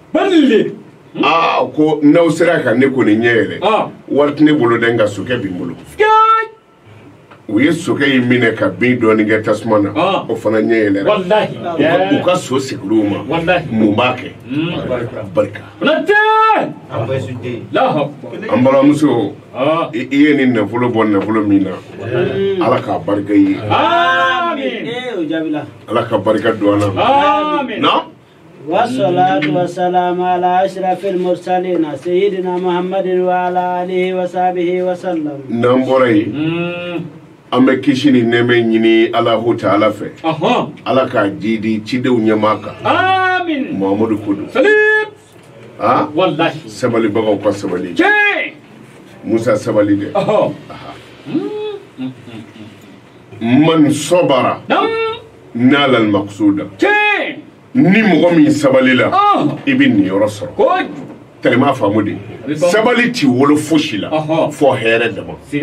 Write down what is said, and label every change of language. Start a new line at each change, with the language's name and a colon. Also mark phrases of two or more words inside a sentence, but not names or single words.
Bambara: ko n'aw sera ka ne ko ni ɲɛ yɛlɛ wari tɛ ne bolo dɛ nka sokɛ bɛ n bolo u ye sokɛ in minɛ ka bin dɔɔnin kɛ tasuma na o fana ɲɛ yɛlɛra u ka so sigiliw ma mun b'a kɛ barika an balimamuso i ye nin nafolo bɔ nafolo min na ala k'a barika i ye ala ka barika don an na
Arabic: والصلاة والسلام على أشرف المرسلين سيدنا محمد وعلى آله وصحبه وسلم
Bambara: نمبري an bɛ kisi ni nɛɛmɛ ɲini Alahu Taala fɛ ala k'a jidi cidenw ɲɛmaa kan Muhamadu Kodo sabalibagaw ka sabali Musa sabali dɛ
Arabic: من صبر نال المقصود
Bambara: ni mɔgɔ min sabalila i bɛ niyɔrɔ sɔrɔ tellement faamu de sabali ti wolo fosi la fɔ hɛrɛ dama